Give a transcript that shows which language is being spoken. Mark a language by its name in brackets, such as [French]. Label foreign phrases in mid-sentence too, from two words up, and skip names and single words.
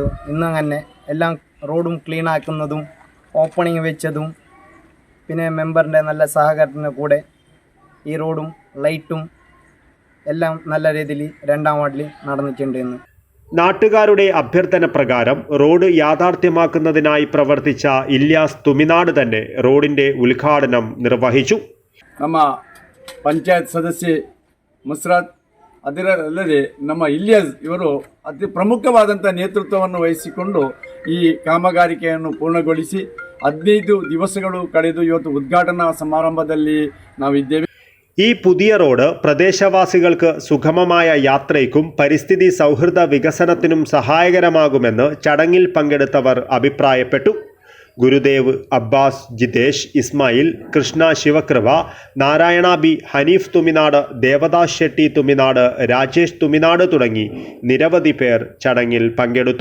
[Malayalam] ഇന്നങ്ങനെ എല്ലാം റോഡും ക്ലീൻ ആക്കുന്നതും ഓപ്പണിങ് വെച്ചതും പിന്നെ മെമ്പറിൻ്റെ നല്ല സഹകരണ കൂടെ ഈ റോഡും ലൈറ്റും എല്ലാം നല്ല രീതിയിൽ 2ാം വാർഡിൽ നടന്നിട്ടുണ്ട്. ഇന്ന് നാട്ടുകാരുടെ അഭ്യർത്ഥന പ്രകാരം റോഡ് യാഥാർത്ഥ്യമാക്കുന്നതിനായി പ്രവർത്തിച്ച ഇല്യാസ് തുമിനാട് തന്നെ റോഡിന്റെ ഉദ്ഘാടനം നിർവഹിച്ചു. [Kannada] ನಮ್ಮ ಪಂಚಾಯತ್ ಸದಸ್ಯೆ ಮುಸ್ರಾತ್ ಅದರಲ್ಲದೆ ನಮ್ಮ ಇಲಿಯಾಸ್ ಇವರು ಅತಿ ಪ್ರಮುಖವಾದಂಥ ನೇತೃತ್ವವನ್ನು ವಹಿಸಿಕೊಂಡು ಈ ಕಾಮಗಾರಿಕೆಯನ್ನು ಪೂರ್ಣಗೊಳಿಸಿ 15 ದಿವಸಗಳು ಕಳೆದು ಇವತ್ತು ಉದ್ಘಾಟನಾ ಸಮಾರಂಭದಲ್ಲಿ ನಾವಿದ್ದೇವೆ. [Malayalam] ഈ പുതിയ റോഡ് പ്രദേശവാസികൾക്ക് സുഗമമായ യാത്രയ്ക്കും പരിസ്ഥിതി സൗഹൃദ വികസനത്തിനും സഹായകരമാകുമെന്ന് ചടങ്ങിൽ പങ്കെടുത്തവർ അഭിപ്രായപ്പെട്ടു. ഗുരുദേവ്, അബ്ബാസ്, ജിതേഷ്, ഇസ്മായിൽ, കൃഷ്ണ ശിവകൃപ, നാരായണ ബി, ഹനീഫ് തുമിനാട്, ദേവദാസ് ഷെട്ടി തുമിനാട്, രാജേഷ് തുമിനാട് തുടങ്ങി നിരവധി പേർ ചടങ്ങിൽ പങ്കെടുത്തു.